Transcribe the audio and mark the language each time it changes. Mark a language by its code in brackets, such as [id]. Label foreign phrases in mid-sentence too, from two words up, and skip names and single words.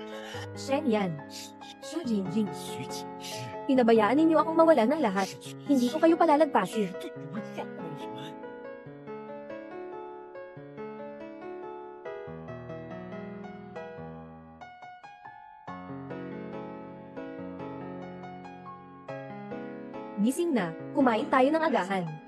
[tl] Shen Yan. Shu Jingjing. 徐锦之， Pinabayaan ninyo akong mawalan ng lahat. Hindi ko kayo palalagpasin. Gising na, kumain tayo ng agahan.